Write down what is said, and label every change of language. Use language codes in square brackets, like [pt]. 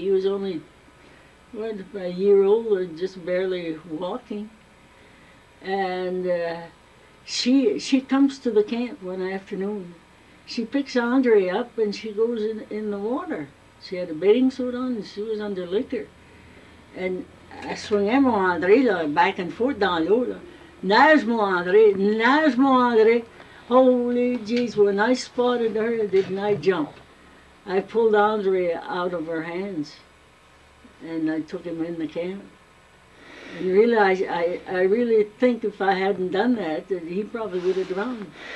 [en] He was only, a year old or just barely walking. And she comes to the camp one afternoon. She picks Andre up and she goes in the water. She had a bathing suit on and she was under liquor. And I [fr] swingais mon Andre là, [en] back and forth [fr] dans l'eau. Là. Nage mon Andre, nage mon Andre. [en] Holy jeez, when I spotted her, didn't I jump? I pulled Andre out of her hands and I took him in the camp. And really, I really think if I hadn't done that he probably would have drowned.